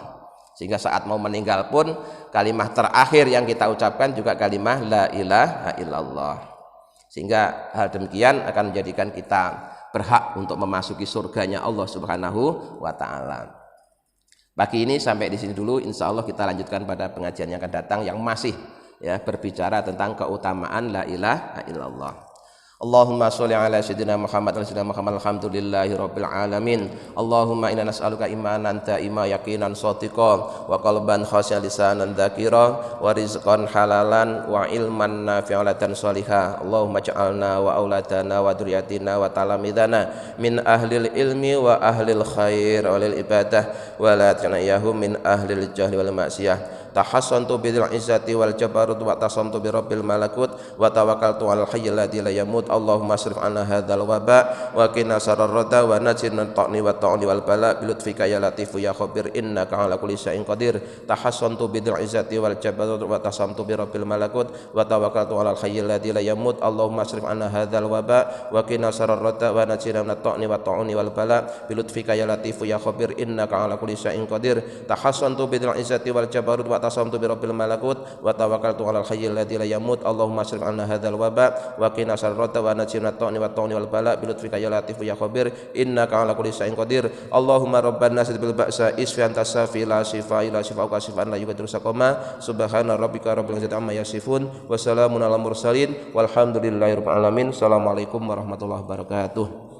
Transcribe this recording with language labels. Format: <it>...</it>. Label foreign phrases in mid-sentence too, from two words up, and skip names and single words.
<id>Sehingga saat mau meninggal pun kalimah terakhir yang kita ucapkan juga kalimah</id> <ar>لا إله إلا الله.</ar> <id>Sehingga hal demikian akan menjadikan kita berhak untuk memasuki surganya Allah</id> <ar>سبحانه وتعالى.</ar> <id>Pagi ini sampai di sini dulu,</id> <ar>إن شاء الله</ar> <id>kita lanjutkan pada pengajian yang akan datang yang masih ya berbicara tentang keutamaan</id> <ar>لا إله إلا الله. اللهم صل على سيدنا محمد وسيدنا محمد الحمد لله رب العالمين. اللهم إنا نسألك إيمانا دائما يقينا صادقا وقلبا خاشعا لسانا ذاكرا ورزقا حلالا وعلما نافعا صالحة. اللهم اجعلنا وأولادنا وذرياتنا وتلامذتنا من أهل العلم وأهل الخير وللعبادة ولا تجعلهم من أهل الجهل والمعصية. تحصنت بالعزة والجبروت واعتصمت برب الملكوت وتوكلت على الحي الذي لا يموت. اللهم اصرف عنا هذا الوباء وقنا شر الردى ونجنا الطعن والطعن والبلاء بلطفك يا لطيف يا خبير إنك على كل شيء قدير. تحصنت بالعزة والجبروت واعتصمت برب الملكوت وتوكلت على الحي الذي لا يموت. اللهم اصرف عنا هذا الوباء وقنا شر الردى ونجنا الطعن والطعن والبلاء بلطفك يا لطيف يا خبير إنك على كل شيء قدير. تحصنت بالعزة والجبروت واعتصمت برب الملكوت وتوكلت على الحي الذي لا يموت. اللهم اصرف عنا هذا الوباء وقنا شر ونجنا الطعن والطعن والبلاء بلطفك يا لطيف يا خبير إنك على كل شيء قدير. اللهم ربنا بالبأس اشف أنت الشافي لا شفاء إلا شفاؤك شفاء لا يغادر سقما. سبحان ربك رب العزة عما يصفون وسلام على المرسلين والحمد لله رب العالمين. السلام عليكم ورحمة الله وبركاته.</ar>